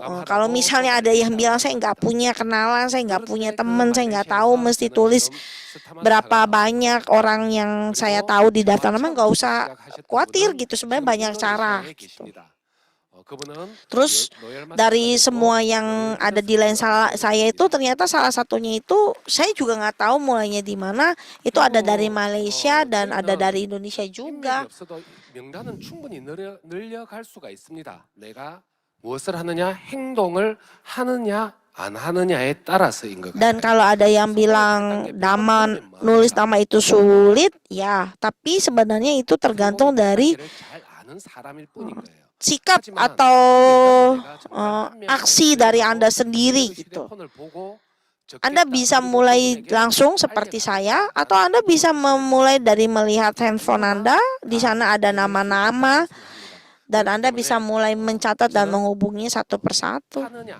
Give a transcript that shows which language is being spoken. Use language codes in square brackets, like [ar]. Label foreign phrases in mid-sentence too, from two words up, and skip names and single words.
[id] Kalau misalnya ada yang bilang saya nggak punya kenalan, saya nggak punya teman, saya nggak tahu mesti tulis berapa banyak orang yang saya tahu di daftar nama, nggak usah khawatir gitu. Sebenarnya banyak cara gitu. Terus dari semua yang ada di line saya itu ternyata salah satunya itu saya juga nggak tahu mulainya di mana. Itu ada dari Malaysia dan ada dari Indonesia juga. [ko] 명단은 충분히 늘려갈 수가 있습니다. 내가 무엇을 하느냐, 행동을 하느냐, 안 하느냐에 따라서인 것 같아요. [id] Dan kalau ada yang bilang nulis nama itu sulit, ya, tapi sebenarnya itu tergantung dari [ko] 잘 아는 사람일 뿐인 거예요. [id] sikap atau aksi dari Anda sendiri gitu. Anda bisa mulai langsung seperti saya, atau Anda bisa memulai dari melihat handphone Anda, di sana ada nama-nama, dan Anda bisa mulai mencatat dan menghubungi satu persatu.